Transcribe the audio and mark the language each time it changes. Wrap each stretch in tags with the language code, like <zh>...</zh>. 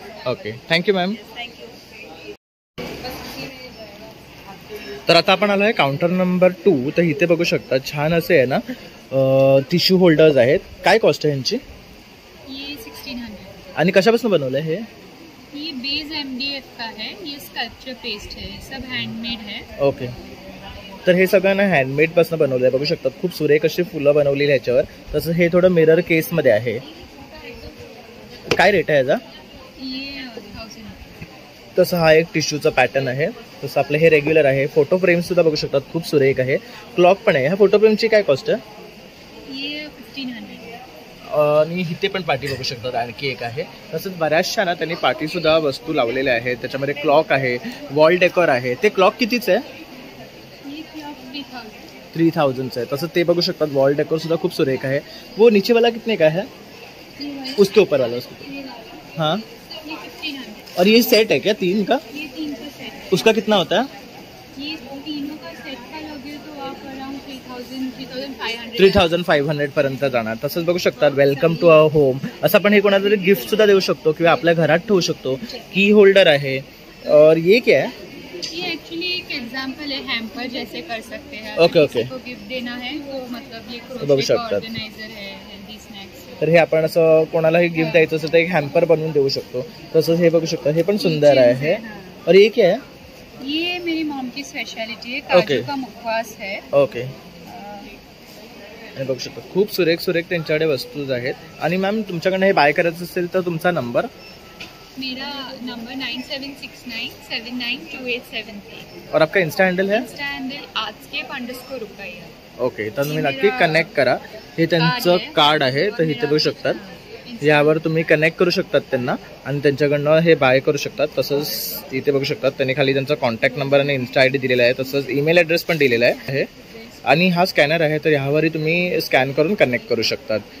<en>Okay. Thank you ma'am. Thank you.</en> <mr>तर आता आपण आलो आहे काउंटर नंबर 2. तर इथे बघू शकता छान असे आहे ना टिश्यू होल्डर्स आहेत. काय कॉस्ट आहे यांची?</mr> <hi>ये 1600.</hi> <mr>आणि कशापासून बनवलं आहे हे?</mr> <hi>ये बेस MDF का है, ये स्कल्पचर पेस्ट है, सब हैंडमेड है.</hi> <en>Okay.</en> <mr>तर हे सगळं ना हँडमेड पासून बनवलं आहे. बघू शकता खूप सुरेख अशी फुलं बनवलेली ह्याच्यावर. तसं हे थोडं मिरर केसमध्ये आहे. काय रेट आहे याचा?</mr> <hi>ये 1000.</hi> <mr>तसं हा एक टिश्यूचा पॅटर्न आहे. तसं आपलं हे रेग्युलर आहे. फोटो फ्रेम सुद्धा बघू शकतात खूप सुरेख आहे. क्लॉक पण आहे. ह्या फोटो फ्रेमची काय कॉस्ट आहे?</mr> <hi>ये 1500.</hi> <mr>आणि इथे पण पाठी बघू शकतात आणखी एक आहे. तसंच बऱ्याचशा ना त्यांनी पाठी सुद्धा वस्तू लावलेल्या आहेत. त्याच्यामध्ये क्लॉक आहे, वॉल डेकोर आहे. ते क्लॉक कितीच आहे?</mr> <hi>ये 3000.</hi> <mr>3,000 आहे. तसं ते बघू शकतात वॉल डेकोर सुद्धा खूप सुरेख आहे.</mr> <hi>वो नीचे वाला कितने का है? उसके ऊपर वाला हाँ. ये 1500. और ये सेट है क्या 3 का? ये 3 का सेट है. उसका कितना होता है? ये तीनों का सेट का लगे तो आप अराउंड 3,500.</hi> <mr>3,500 पर्यंत जाणार. तसंच बघू शकतात वेलकम टू अवर होम असं आपण हे कोणाला तरी गिफ्ट सुद्धा देऊ शकतो किंवा आपल्या घरात ठेवू शकतो. की होल्डर आहे.</mr> <hi>और ये क्या है? ये एक्चुअली एक एग्जांपल है, हैम्पर जैसे कर सकते हैं.</hi> <en>Okay, okay.</en> <hi>किसी को गिफ्ट देना है तो मतलब ये</hi> <mr>बघू</mr> <hi>क्रोशे का</hi> <mr>शकतात.</mr> <hi>ऑर्गेनाइजर है, हेल्दी स्नॅक्स.</hi> <mr>तर हे आपण असं कोणालाही गिफ्ट द्यायचं असेल तर एक हॅम्पर बनवून देऊ शकतो. तसंच हे बघू शकता हे पण सुंदर आहे.</mr> <hi>और ये क्या है? ये मेरी मॉम की स्पेशलिटी है,</hi> <en>Okay.</en> <hi>काजू का मुखवास है.</hi> <en>Okay.</en> <mr>हे बघू शकता खूप सुरेख त्यांच्याकडे वस्तू आहेत. आणि मॅम तुमच्याकडनं हे बाय करायचं असेल तर तुमचा नंबर?</mr> <hi>मेरा नंबर 9769792873. और आपका इंस्टा हैंडल है? Insta handle आजके_रुपैया.</hi> <en>Okay.</en> <mr>तर तुम्ही नक्की कनेक्ट करा. हे त्यांचं कार्ड आहे. तर इथे बघू शकतात. यावर तुम्ही कनेक्ट करू शकतात त्यांना आणि त्यांच्याकडनं हे बाय करू शकतात. तसंच इथे बघू शकतात त्यांनी खाली त्यांचा कॉन्टॅक्ट नंबर आणि इन्स्टा ID दिलेला आहे. तसंच ईमेल ॲड्रेस पण दिलेला आहे. आणि हा स्कॅनर आहे तर ह्यावरही तुम्ही स्कॅन करून कनेक्ट करू शकतात.</mr>